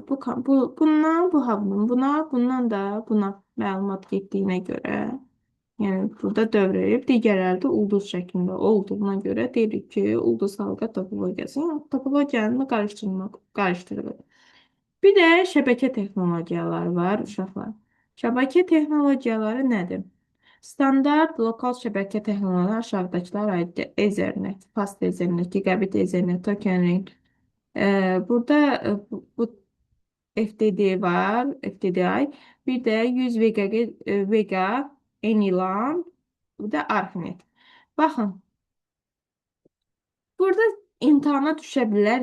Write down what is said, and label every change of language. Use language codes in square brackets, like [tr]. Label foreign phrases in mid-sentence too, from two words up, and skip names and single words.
[az] Bundan bu havlunun, bundan da buna məlumat getdiyinə görə, yəni burada dövr edib, digərləri də ulduz şəklində olduğuna görə deyirik ki, ulduz halqa topologiyası, yəni topologiyanı qarışdırılır. Bir də şəbəkə texnologiyaları var, uşaqlar. Şəbəkə texnologiyaları nədir? Standart lokal şəbəkə texnologiyaları aşağıdakılar aiddir. Ethernet, fast Ethernet, gigabit Ethernet, token ring. Burada bu FTD var, FTDI. Bir də 100 Vega, Anyland, bir də Arpanet. Baxın, burada imtahana düşə bilər.